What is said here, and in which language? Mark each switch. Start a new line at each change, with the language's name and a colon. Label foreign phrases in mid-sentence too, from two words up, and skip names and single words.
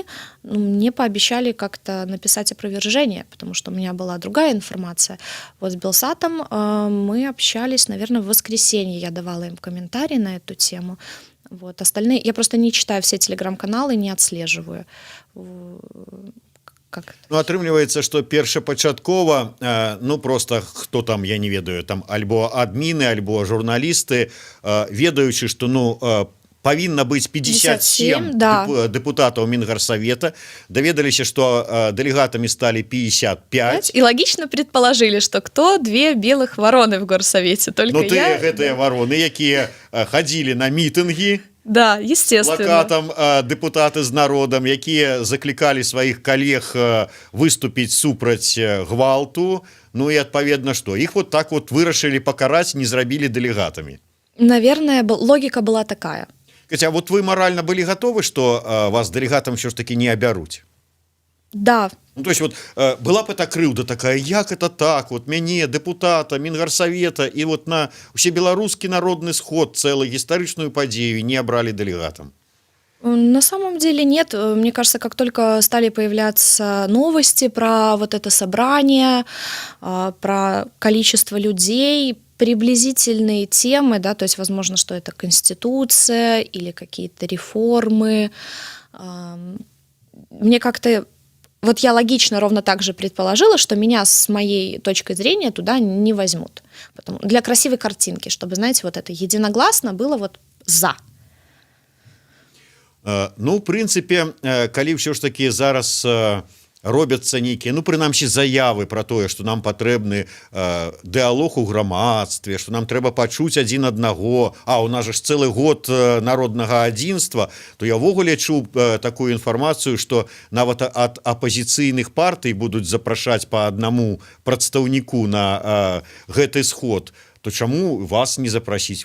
Russian: Мне пообещали как-то написать опровержение, потому что у меня была другая информация. Вот с Белсатом мы общались, наверное, в воскресенье. Я давала им комментарии на эту тему. Вот. Остальные... Я просто не читаю все телеграм-каналы, не отслеживаю.
Belarusian: Атрымліваецца, што першапачаткова, просто хто там, я не ведаю, там альбо адміны, альбо журналісты, ведаючы, што павінна быць 57 депутатаў Мінгарсавета, даведаліся, што дэлегатамі сталі 55.
Russian: И логично предположили, что кто две белых вороны в горсовете, только я...
Belarusian: гэтыя вороны, якія хадзілі на мітынгі,
Russian: да, естественно.
Belarusian: Плакатам депутаты з народам, якія заклікалі сваіх калег выступіць супраць гвалту, і адпаведна што? Іх
Russian: вот так вот
Belarusian: вырашылі пакараць, не зрабілі дэлегатамі.
Russian: Наверное, логика была такая. Хотя вот вы морально были готовы, что вас делегатом все ж таки не обяруць? Да. То есть вот была бы эта крыўда такая, як это так, вот мяне, депутата, Мінгарсавета, и вот на
Belarusian: усебеларускі народны сход,
Russian: целую
Belarusian: гістарычную падзею
Russian: не обрали делегатом? На самом деле нет. Мне кажется, как только стали появляться новости про вот это собрание, про количество людей, приблизительные темы, да, то есть, возможно, что это конституция или какие-то реформы. Мне как-то... Вот я логично ровно так же предположила, что меня с моей точкой зрения туда не возьмут. Для красивой картинки, чтобы, знаете, вот это единогласно было вот «за».
Belarusian: В прынцыпе, калі ўсё ж такі зараз робяцца нейкія, ну прынамсі заявы пра тое, што нам патрэбны дыалог у грамадстве, што нам трэба пачуць адзін аднаго, а у нас жа ж цэлы год народнага адзінства, то я ўвогуле чуў такую інфармацыю, што нават ад апазіцыйных партый будуць запрашаць па аднаму прадстаўніку на гэты сход, то чаму вас не запрасіць?